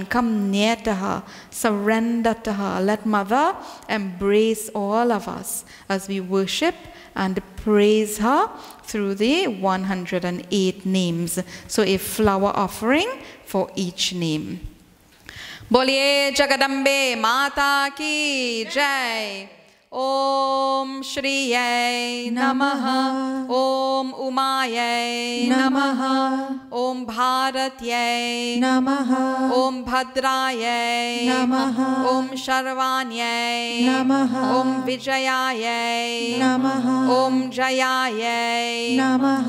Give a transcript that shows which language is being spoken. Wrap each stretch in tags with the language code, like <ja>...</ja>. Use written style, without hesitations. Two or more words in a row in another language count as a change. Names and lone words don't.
<en>Come near to her. Surrender to her. Let Mother embrace all of us as we worship and praise her through the 108 names. So a flower offering for each name.</en> <hi>बोलिए जगदम्बे माता की जय।</hi> <sa>ओम श्रीयै नमः। ओम उमायै नमः। ओम भारत्यै नमः। ओम भद्रायै नमः। ओम शर्वाण्यै नमः। ओम विजयायै नमः। ओम जयायै नमः।</sa>